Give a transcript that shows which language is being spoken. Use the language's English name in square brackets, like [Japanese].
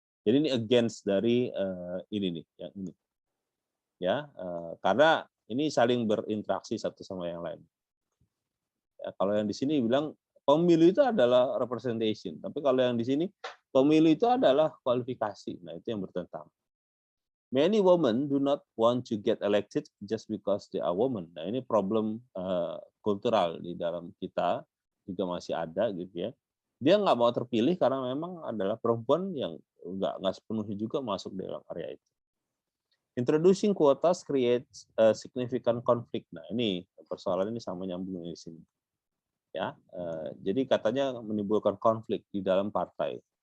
[Indonesian] Jadi ini against dari ini nih, yang ini. Ya, karena ini saling berinteraksi satu sama yang lain. Ya, kalau yang di sini bilang pemilu itu adalah representation, tapi kalau yang di sini pemilu itu adalah kualifikasi. Nah, itu yang bertentangan. [English] Many women do not want to get elected just because they are women. [Indonesian] Nah, ini problem kultural di dalam kita juga masih ada gitu ya. Dia nggak mau terpilih karena memang adalah perempuan yang nggak sepenuhnya juga masuk dalam area itu. [English] Introducing quotas creates a significant conflict. [Indonesian] Nah, ini persoalan ini sama nyambung di sini. Ya, jadi katanya menimbulkan konflik di dalam partai.